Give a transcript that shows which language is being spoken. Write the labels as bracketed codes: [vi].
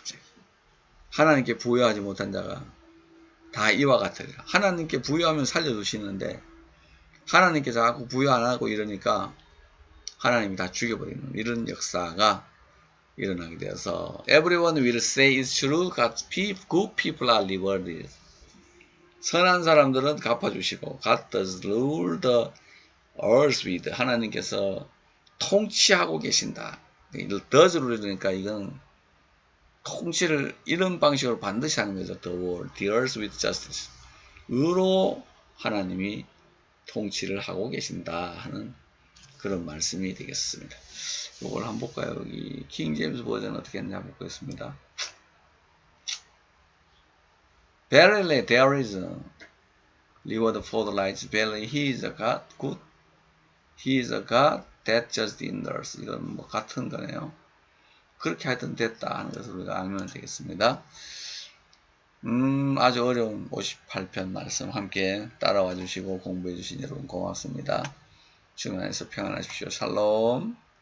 [ko] 갑자기 하나님께 부여하지 못한 자가 다 이와 같으리라. 하나님께 부여하면 살려주시는데 하나님께 자꾸 부여 안 하고 이러니까 하나님이 다 죽여버리는 이런 역사가 일어나게 되어서 [en] Everyone will say it's true. God's good people are rewarded. [ko] 선한 사람들은 갚아주시고 [en] God does rule the earth with. [ko] 하나님께서 통치하고 계신다. does rule니까 이건 통치를 이런 방식으로 반드시 하는 거죠. [en] The world, the earth with justice. [ko] 의로 하나님이 통치를 하고 계신다 하는 그런 말씀이 되겠습니다. 이걸 한번 볼까요? 여기 킹 제임스 버전 어떻게 했는지 한번 보겠습니다. [en] Verily there is a reward for the righteous. Verily he is a God, good. He is a God that judges in the earth. [ko] 이건 뭐 같은 거네요. 그렇게 하여튼 됐다 하는 것을 우리가 알면 되겠습니다. 아주 어려운 58편 말씀 함께 따라와 주시고 공부해 주신 여러분 고맙습니다. 주님 안에서 평안하십시오. 샬롬.